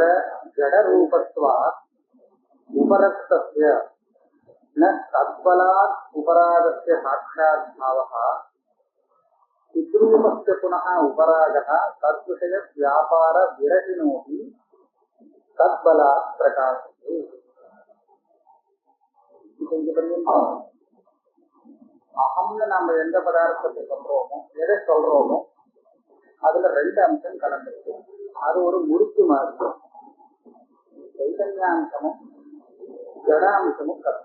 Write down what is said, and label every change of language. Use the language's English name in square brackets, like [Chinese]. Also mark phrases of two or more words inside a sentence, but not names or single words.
[Sanskrit] जडरूपत्वात् उपरक्तस्य न तद्बलात् उपरागस्य साक्षात् भावः चिद्रूपस्य पुनः उपरागः तद्विषय व्यापार विरहिणोऽपि तद्बलात् प्रकाशते. [Tamil] அகம்னு நம்ம எந்த பதார்த்தத்தை சொல்றோமோ எதை சொல்றோமோ அதுல ரெண்டு அம்சம் கலந்துருக்கு. அது ஒரு முறுக்கு மாதிரி. சைதன்யாம்சமும் ஜடாம்சமும் கலந்து.